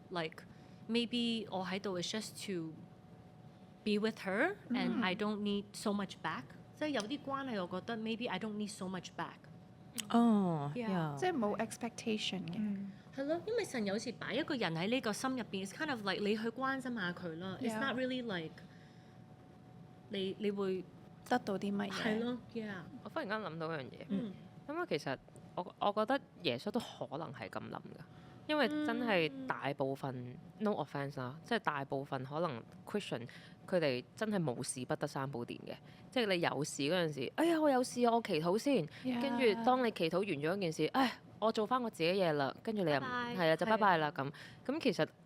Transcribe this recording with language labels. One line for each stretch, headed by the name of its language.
English: Like maybe
Cantonese: 我喺度
English: is just to be with her and I don't need so much back。
Cantonese: 即係有啲關係，我覺得
English: maybe I don't need so much back。哦， Yeah yeah
Cantonese: 即係冇 expectation 嘅。係咯，因為神有時擺一個人喺呢個心入邊，
English: it's kind of like
Cantonese: 你去關心下佢啦。
English: It's not really like
Cantonese: 你會得到啲乜嘢？係咯，yeah。我忽然間諗到一樣嘢，咁啊其實我覺得耶穌都可能係咁諗㗎，因為真係大部分 no offence 啦，即係大部分可能 Christian 佢哋真係無事不得三寶殿嘅，即係你有事嗰陣時，哎呀我有事啊，我祈禱先，跟住當你祈禱完咗一件事，唉我做翻我自己嘢啦，跟住你又係啊就拜拜啦咁，其實